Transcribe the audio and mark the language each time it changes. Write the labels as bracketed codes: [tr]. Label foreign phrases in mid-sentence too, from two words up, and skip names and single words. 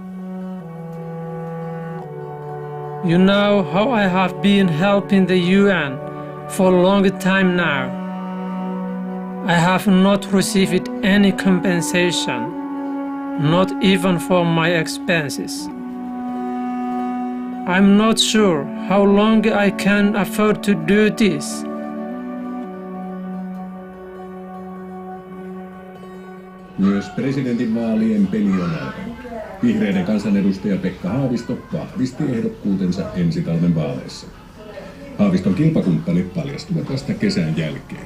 [en] You know how I have been helping the UN for a long time now. I have not received any compensation, not even for my expenses. I'm not sure how long I can afford to do this. [fi] Myös presidentinvaalien peli on alkanut. Vihreiden kansanedustaja Pekka Haavisto vahvisti ehdokkuutensa ensi talven vaaleissa. Haaviston kilpakumppanit paljastuvat vasta kesän jälkeen.